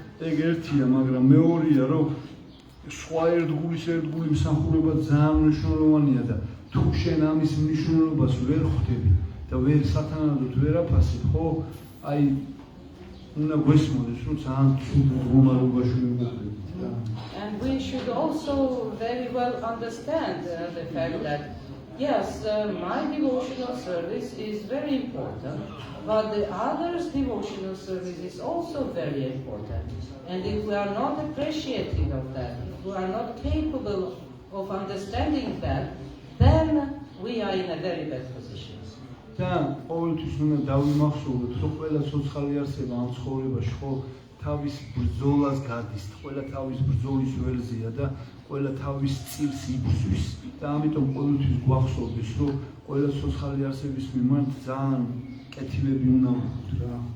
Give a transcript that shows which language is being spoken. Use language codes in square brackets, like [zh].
[ka] ეგ ერთია, მაგრამ მეორეა, რომ სხვა ერთგული მსახურება ძალიან მნიშვნელოვანია და თუ შენ ამის მნიშვნელობას ვერ ხვდები და ვერ სათანადოდ ვერ აფასებ, ხო? აი უნდა გვესმოდეს, რომ ძალიან ცუდ მდგომარეობაში ვიმყოფებით. [en] And we should also very well understand the fact that yes, my devotional service is very important, but the others' devotional service is also very important. And if we are not appreciating of that, if we are not capable of understanding that, then we are in a very bad position. [ka] და ყოველთვის უნდა დავიმახსოვროთ, რომ ყველა ცოცხალი არსება ამ ცხოვრებაში ხო თავის ბრძოლას გადის, ყველა თავის ბრძოლის ველზეა და ყველა თავის წილს იბრძვის. და ამიტომ ყოველთვის გვახსოვდეს, რომ ყველა ცოცხალი არსების მიმართ ძალიან კეთილები უნდა ვიყოთ რა.